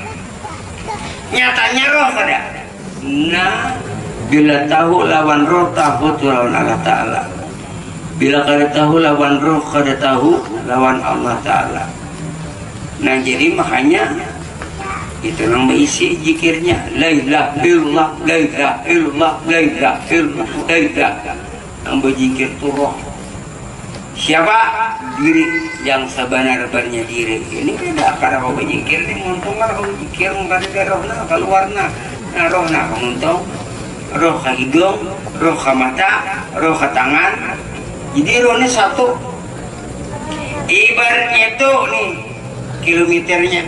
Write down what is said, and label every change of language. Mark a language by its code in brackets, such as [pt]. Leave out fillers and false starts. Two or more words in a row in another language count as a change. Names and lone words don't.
[bjn] Nyatanya roh kada. Nah bila tahu lawan roh tahu tu lawan Allah Ta'ala. Bila kada tahu lawan roh kada tahu lawan Allah Ta'ala. Nah jadi makanya itu yang berisi zikirnya [ar] لا إله إلا الله لا إله إلا الله لا إله إلا الله لا إله. [bjn] Yang berzikir tu roh. Siapa? Diri yang sebenar-benarnya diri. Ini kada kada kau berzikir ni untung kada kau berzikir kada rohna keluarna. Nah rohna kamuntung, roh ke hidung, roh ke mata, roh ke tangan. Jadi rohnya satu. Ibaratnya itu nih kilometernya.